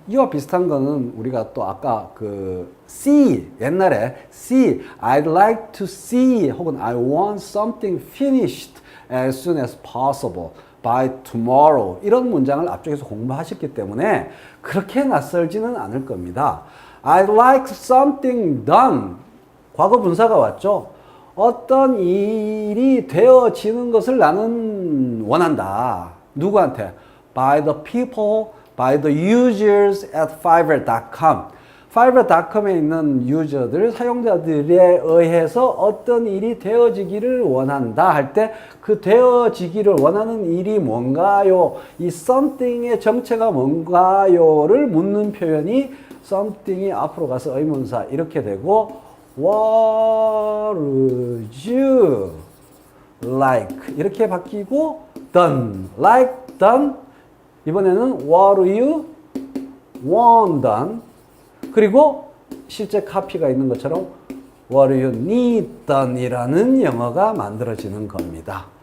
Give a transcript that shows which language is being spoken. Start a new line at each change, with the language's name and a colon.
Korean: 이와 비슷한 거는 우리가 또 아까 그 see 옛날에 see
English: I'd like to see
Korean: 혹은
English: I want something finished as soon as possible by tomorrow
Korean: 이런 문장을 앞쪽에서 공부하셨기 때문에 그렇게 낯설지는 않을 겁니다.
English: I'd like something done
Korean: 과거 분사가 왔죠. 어떤 일이 되어지는 것을 나는 원한다. 누구한테?
English: By the people by the users at fiverr.com.
Korean: fiverr.com에 있는 유저들, 사용자들에 의해서 어떤 일이 되어지기를 원한다 할 때 그 되어지기를 원하는 일이 뭔가요? 이 something의 정체가 뭔가요를 묻는 표현이 something이 앞으로 가서 의문사 이렇게 되고
English: what would you like
Korean: 이렇게 바뀌고 done, like done 이번에는
English: what do you want done
Korean: 그리고 실제 카피가 있는 것처럼
English: what do you need done
Korean: 이라는 영어가 만들어지는 겁니다.